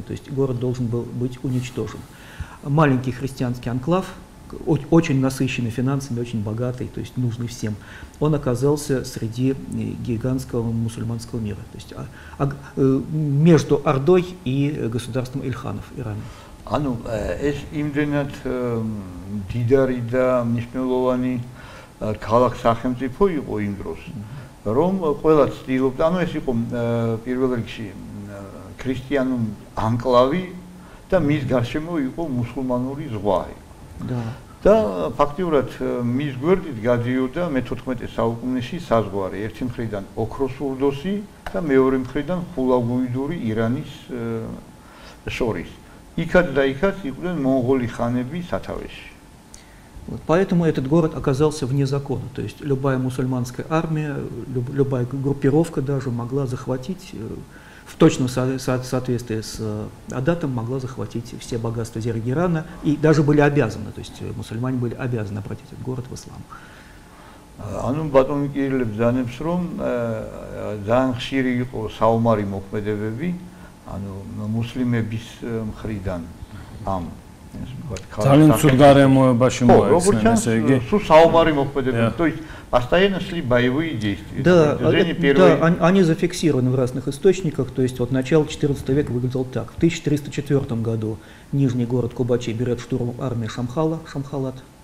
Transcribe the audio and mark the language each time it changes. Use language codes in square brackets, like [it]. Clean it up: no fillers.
[ru] То есть город должен был быть уничтожен. Маленький христианский анклав, очень насыщенный финансами, очень богатый, то есть нужный всем, он оказался среди гигантского мусульманского мира, то есть между Ордой и государством Ильханов, Ираном. [ka] ანუ ეს იმდენად დიდარი და მნიშვნელოვანი ქალაქ-სახელმწიფო იყო იმ დროს, რომ ყველა ცდილობდა, ანუ ეს იყო პირველ რიგში ქრისტიანული ანკლავი და მის გარშემო იყო მუსულმანური ზღვა. და ფაქტიურად მის გვერდით გადიოდა მე-14 საუკუნეში საზღვარი, ერთი მხრიდან ოქროსურდოსი და მეორე მხრიდან ხულაგუიდური ირანის შორის. იქაც და იქაც იყვნენ მონღოლი ხანები სათავეში. [ru] Поэтому этот город оказался вне закона, то есть любая мусульманская армия, любая группировка даже могла захватить, в точном соответствии с Адатом, могла захватить все богатства Зеригерана и даже были обязаны, то есть мусульмане были обязаны обратить этот город в ислам. [ka] ანუ ბატონი კირილე ბრძანებს, რომ ძალიან ხშირი იყო საომარი მოქმედებები, ანუ მუსლიმების მხრიდან ამ ძალიან ცუდ გარემოებაში მოექცნენ, ესე იგი. [ru] Су [ka] საომარი მოქმედებები, [ru] то есть постоянно шли боевые действия. Да, они зафиксированы в разных источниках, то есть вот начало XIV века выглядело так. В 1304 году нижний город Кубачи берет штурмом армия Шамхалат.